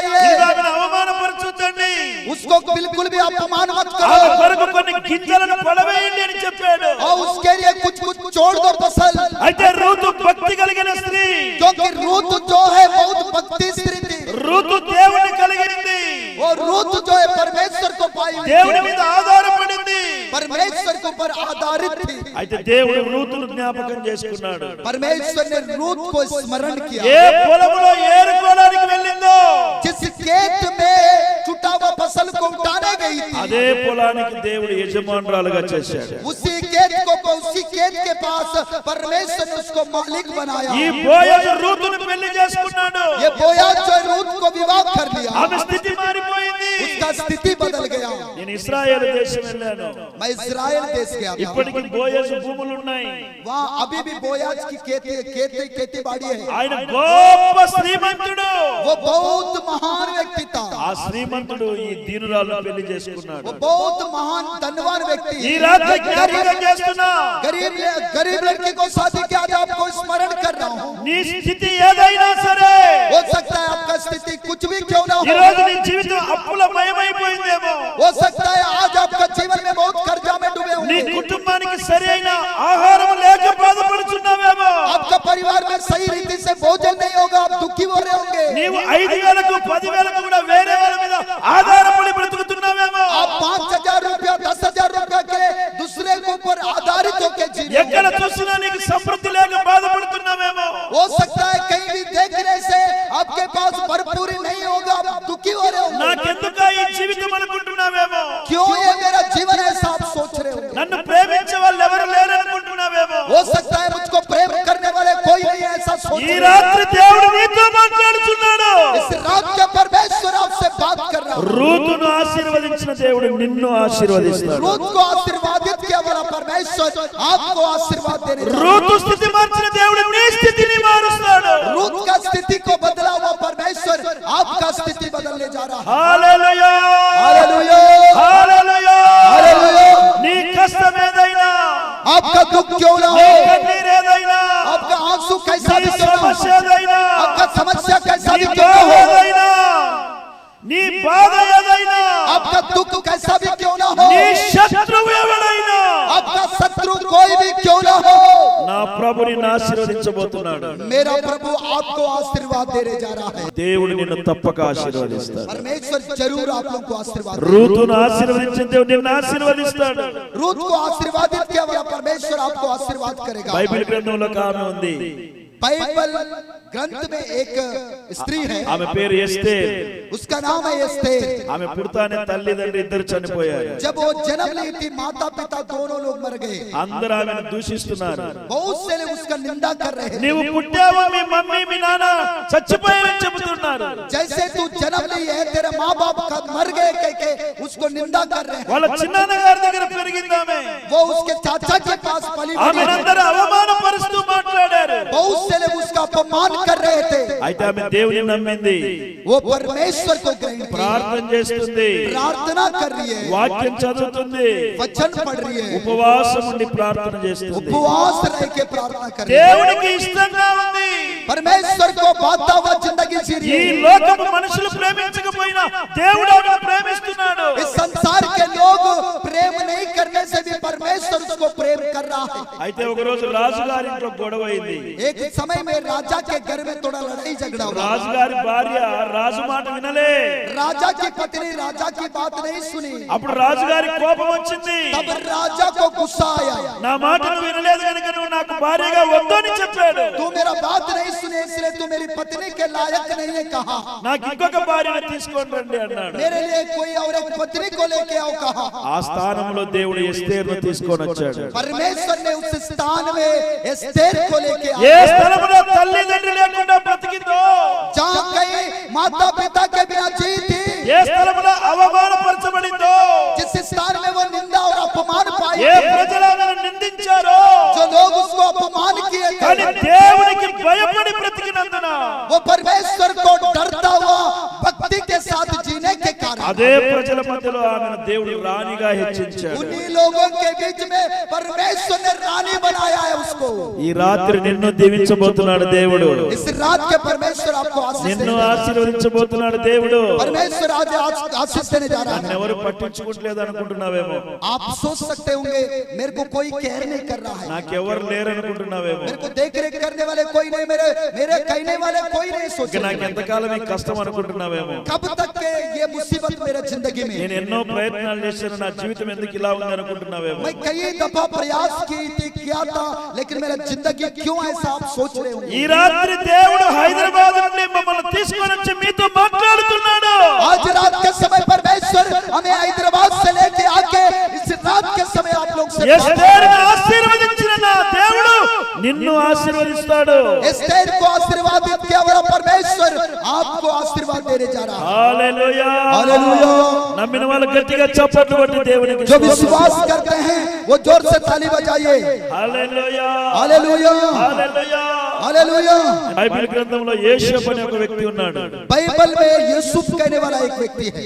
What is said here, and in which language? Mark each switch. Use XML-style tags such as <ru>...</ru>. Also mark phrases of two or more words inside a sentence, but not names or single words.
<te>ఇదిగో</te> <hi>है।</hi> <te>ఆమెను అవమానపరచొద్దండి,</te> <hi>उसको बिल्कुल भी अपमान मत</hi> <te>ఆమె</te> <hi>करो</hi> <te>కొరకు కొన్ని గింజలను పడవేయండి అని చెప్పాడు.</te> <hi>और उसके लिए कुछ छोड़ दो फसल।</hi> <te>అయితే రూతు భక్తి కలిగిన స్త్రీ,</te> <hi>क्योंकि रूत जो है बहुत भक्ति स्त्री थी।</hi> <te>రూతు దేవుని కలిగింది,</te> <hi>और रूत जो है परमेश्वर को पाई हुई</hi> <te>దేవుని</te> <hi>थी,</hi> <te>మీద ఆధారపడింది.</te> <hi>परमेश्वर के ऊपर आधारित थी।</hi> <te>అయితే దేవుడు రూతును జ్ఞాపకం చేసుకున్నాడు.</te> <hi>परमेश्वर ने रूत को स्मरण किया।</hi> <te>ఏ పొలంలో ఏరుకోవడానికి వెళ్ళిందో</te> <hi>जिस खेत में छुटा हुआ फसल को उठाने गई थी,</hi> <te>అదే పొలానికి దేవుడు యజమానురాలుగా చేశాడు.</te> <hi>उसी खेत के पास परमेश्वर ने उसको मालिक बनाया।</hi> <te>ఈ బోయజు రూతును పెళ్లి చేసుకున్నాడు.</te> <hi>ये बोयाज जो है रूत को विवाह कर लिया,</hi> <te>ఆమె స్థితి మారిపోయింది.</te> <hi>उसका स्थिति बदल गया।</hi> <te>నేను ఇశ్రాయేలు దేశం వెళ్ళాను,</te> <hi>मैं इजराइल देश गया था,</hi> <te>ఇప్పటికి బోయజు భూములు ఉన్నాయి.</te> <hi>वहाँ अभी भी बोयाज की खेती बाड़ी है।</hi> <te>ఆయన గొప్ప శ్రీమంతుడు.</te> <hi>वो बहुत महान व्यक्ति था,</hi> <te>ఆ శ్రీమంతుడు ఈ దీనురాలను పెళ్లి</te> <hi>वो</hi> <te>చేసుకున్నాడు.</te> <hi>बहुत महान धनवान व्यक्ति।</hi> <te>ఈ రాత్రి జ్ఞాపకం చేస్తున్నా,</te> <hi>गरीब लड़की को शादी किया, आज आपको स्मरण कर रहा हूँ।</hi> <te>నీ స్థితి ఏదైనా సరే,</te> <hi>हो सकता है आपका स्थिति कुछ भी क्यों ना</hi> <te>ఈ</te> <hi>हो,</hi> <te>రోజు నీ జీవితం అప్పులమయమైపోయిందేమో,</te> <hi>हो सकता है आज आपका जीवन में बहुत कर्जा में डूबे</hi> <te>నీ</te> <hi>होंगे,</hi> <te>కుటుంబానికి సరైన ఆహారం లేక బాధపడుచున్నావేమో,</te> <hi>आपका परिवार में सही रीति से भोजन नहीं होगा, आप दुखी हो रहे होंगे,</hi> <te>నీవు 5,000కు 10,000కు కూడా వేరే వాళ్ళ మీద ఆధారపడి బ్రతుకుతున్నావేమో,</te> <hi>आप 5,000 रुपया 10,000 रुपया के दूसरे के ऊपर आधारित होकर जी रहे</hi> <te>ఎక్కడ</te> <hi>हैं।</hi> <te>చూసినా నీకు సమృద్ధి లేక బాధపడుతున్నావేమో,</te> <hi>हो सकता है कहीं भी देखने से आपके पास भरपूरी नहीं होगा, आप दुखी हो रहे होंगे,</hi> <te>నాకెందుక ఈ జీవితం అనుకుంటున్నావేమో,</te> <hi>क्यों ये मेरा जीवन ऐसा आप सोच रहे होंगे,</hi> <te>నన్ను ప్రేమించే వాళ్ళు ఎవరు లేరనుకుంటున్నావేమో.</te> <hi>हो सकता है मुझको प्रेम करने वाले कोई नहीं है, ऐसा सोच</hi> <te>ఈ</te> <hi>रहे</hi> <te>రాత్రి దేవుడు నీతో మాట్లాడుతున్నాడు.</te> <hi>हैं। इस रात के परमेश्वर आपसे बात कर रहा है।</hi> <te>రూతును ఆశీర్వదించిన దేవుడు నిన్ను ఆశీర్వదిస్తాడు.</te> <hi>रूत को आशीर्वादित किया वाला परमेश्वर आपको आशीर्वाद देने जा रहा</hi> <te>రూతు స్థితి మార్చిన దేవుడు నీ స్థితిని మారుస్తాడు.</te> <hi>है। रूत का स्थिति को बदला हुआ परमेश्वर आपका स्थिति बदलने जा रहा है।</hi> <te>హల్లెలూయా,</te> <hi>हालेलुया,</hi> <te>హల్లెలూయా.</te> <hi>हालेलुया।</hi> <te>నీ కష్టం ఏదైనా,</te> <hi>आपका दुख क्यों ना</hi> <te>నీ</te> <hi>हो,</hi> <te>కన్నీరు ఏదైనా,</te> <hi>आपका आंसू कैसा</hi> <te>నీ</te> <hi>भी क्यों ना</hi> <te>సమస్య</te> <hi>हो,</hi> <te>ఏదైనా,</te> <hi>आपका समस्या कैसा</hi> <te>నీ</te> <hi>भी क्यों</hi> <te>బాధ</te> <hi>ना हो,</hi> <te>ఏదైనా, నీ బాధ ఏదైనా,</te> <hi>आपका दुख कैसा भी क्यों ना हो,</hi> <te>నీ శత్రువు ఎవడైనా,</te> <hi>आपका शत्रु कोई भी क्यों ना हो,</hi> <te>నా ప్రభు నిన్ను ఆశీర్వదించబోతున్నాడు.</te> <hi>मेरा प्रभु आपको आशीर्वाद देने जा रहा है।</hi> <te>దేవుడు నిన్ను తప్పక ఆశీర్వదిస్తాడు.</te> <hi>परमेश्वर जरूर आप लोगों को आशीर्वाद देगा।</hi> <te>రూతును ఆశీర్వదించిన దేవుడు నిన్ను ఆశీర్వదిస్తాడు.</te> <hi>रूत को आशीर्वादित किया वाला परमेश्वर आपको आशीर्वाद करेगा।</hi> <te>బైబిల్ గ్రంథంలో ఒక ఆమె ఉంది,</te> <hi>बाइबल ग्रंथ में एक स्त्री है,</hi> <te>ఆమె పేరు ఎస్తేర్.</te> <hi>उसका नाम है एस्तेर।</hi> <te>ఆమె పుడతానే తల్లిదండ్రి ఇద్దరు చనిపోయారు.</te> <hi>जब वो जन्म ली थी माता पिता दोनों लोग मर गए।</hi> <te>అందరూ ఆమెను దూషిస్తున్నారు.</te> <hi>बहुत से लोग उसका निंदा कर रहे हैं।</hi> <te>నీవు పుట్టావా, మీ మమ్మీ మీ నాన్న చచ్చిపోయారని చెబుతున్నారు.</te> <hi>जैसे तू जन्म ली है तेरे माँ बाप का मर गए कह के उसको निंदा कर रहे हैं।</hi> <te>వాళ్ళ చిన్నాన్న గారి దగ్గర పెరిగింది ఆమె.</te> <hi>वो उसके चाचा के पास पली बड़ी</hi> <te>ఆమెను</te> <hi>है।</hi> <te>అందరూ అవమానపరుస్తూ మాట్లాడారు.</te> <hi>बहुत से लोग उसका अपमान कर रहे थे।</hi> <te>అయితే ఆమె దేవుని నమ్మింది,</te> <hi>वो परमेश्वर को ग्रहण की,</hi> <te>ప్రార్థన చేస్తుంది,</te> <hi>प्रार्थना कर रही है,</hi> <te>వాక్యం చదువుతుంది,</te> <hi>वचन पढ़ रही है,</hi> <te>ఉపవాసం ఉండి ప్రార్థన చేస్తుంది.</te> <hi>उपवास रह के प्रार्थना कर रही है।</hi> <te>దేవునికి ఇష్టంగా ఉంది.</te> <hi>परमेश्वर को बाता हुआ जिंदगी जी रही</hi> <te>ఈ</te> <hi>है।</hi> <te>లోకము మనుషులు ప్రేమించకపోయినా దేవుడు ఆమెను ప్రేమిస్తున్నాడు.</te> <hi>इस संसार के लोग प्रेम नहीं करने से भी परमेश्वर उसको प्रेम कर रहा है।</hi> <te>అయితే ఒక రోజు రాజుగారి ఇంట్లో గొడవ అయింది.</te> <hi>एक समय में राजा के घर में थोड़ा लड़ाई झगड़ा हुआ।</hi> <te>రాజుగారి భార్య రాజు మాట వినలే.</te> <hi>राजा की पत्नी राजा की बात नहीं सुनी।</hi> <te>అప్పుడు రాజుగారి కోపం వచ్చింది.</te> <hi>तब राजा को गुस्सा आया।</hi> <te>నా మాట నువ్వు వినలేదు కనుక నువ్వు నా నాకు భార్యగా వద్దని చెప్పాడు.</te> <hi>तू मेरा बात नहीं सुने इसलिए तू मेरी पत्नी के लायक नहीं है कहा.</hi> <te>నాకు ఇంకొక భార్యను తీసుకొని రండి అన్నాడు.</te> <hi>मेरे लिए कोई और एक पत्नी को लेके आओ कहा.</hi> <te>ఆ స్థానంలో దేవుడు ఎస్తేరును తీసుకొని వచ్చాడు.</te> <hi>परमेश्वर ने उस स्थान में एस्तेर को लेके</hi> <te>ఏ</te> <hi>आया.</hi> <te>స్థలంలో తల్లిదండ్రులు లేకుండా బ్రతికిందో,</te> <hi>जहाँ कहीं माता पिता के बिना जी थी,</hi> <te>ఏ స్థలంలో అవమానపరచబడిందో,</te> <hi>जिस स्थान में वो निंदा और अपमान पाई,</hi> <te>ఏ ప్రజలు ఆమెను నిందించారో,</te> <hi>जो लोग उसको अपमान किए</hi> <te>కానీ</te> <hi>थे,</hi> <te>దేవునికి భయపడి బ్రతికినందున</te> <hi>वो परमेश्वर को डरता हुआ भक्ति के साथ जीने के कारण</hi> <te>అదే ప్రజల మధ్యలో ఆమెను దేవుడు రాణిగా హెచ్చించాడు.</te> <hi>उन्हीं लोगों के बीच में परमेश्वर ने रानी बनाया है उसको.</hi> <te>ఈ రాత్రి నిన్ను దీవించబోతున్నాడు దేవుడు.</te> <hi>इस रात के परमेश्वर आपको आशीष</hi> <te>నిన్ను</te> <hi>देने जा रहा है.</hi> <te>ఆశీర్వదించబోతున్నాడు దేవుడు.</te> <hi>परमेश्वर आज आशीष देने जा रहा है.</hi> <te>ఎవరు పట్టించుకోవట్లేదు అనుకుంటున్నావేమో,</te> <hi>आप सोच सकते होंगे मेरे को कोई केयर नहीं कर रहा है,</hi> <te>నాకెవరు లేరు అనుకుంటున్నావేమో,</te> <hi>मेरे को देख रेख करने वाले कोई नहीं, मेरे कहने वाले कोई नहीं</hi> <te>ఇక</te> <hi>सोचे.</hi> <te>నాకు ఎంతకాలం ఈ కష్టం అనుకుంటున్నావేమో,</te> <hi>कब तक के ये मुसीबत मेरे जिंदगी में.</hi> <te>నేను ఎన్నో ప్రయత్నాలు చేశాను, నా జీవితం ఎందుకు ఇలా ఉంది అనుకుంటున్నావేమో.</te> <hi>मैं कई दफा प्रयास की थी किया था लेकिन मेरा जिंदगी क्यों ऐसा आप सोच रहे होंगे.</hi> <te>ఈ రాత్రి దేవుడు హైదరాబాద్ నుండి మమ్మల్ని తీసుకొని వచ్చి మీతో మాట్లాడుతున్నాడు.</te> <hi>आज रात के समय परमेश्वर हमें हैदराबाद से लेके आके इस रात के समय आप लोग से</hi> <te>ఎస్తేరును ఆశీర్వదించిన నా దేవుడు నిన్ను ఆశీర్వదిస్తాడు.</te> <hi>एस्तेर को आशीर्वादित किया हुआ परमेश्वर आपको आशीर्वाद देने जा रहा है.</hi> <te>హల్లెలూయా.</te> <hi>हालेलुया.</hi> <te>నమ్మిన వాళ్ళు గట్టిగా చప్పట్లు కొట్టి దేవునికి</te> <hi>जो विश्वास करते हैं वो जोर से ताली बजाइए.</hi> <te>హల్లెలూయా.</te> <hi>हालेलुया.</hi> <te>హల్లెలూయా.</te> <hi>हालेलुया.</hi> <te>బైబిల్ గ్రంథంలో యేషపు అనే ఒక వ్యక్తి ఉన్నాడు.</te> <hi>बाइबल में यूसुफ कहने वाला एक व्यक्ति है</hi>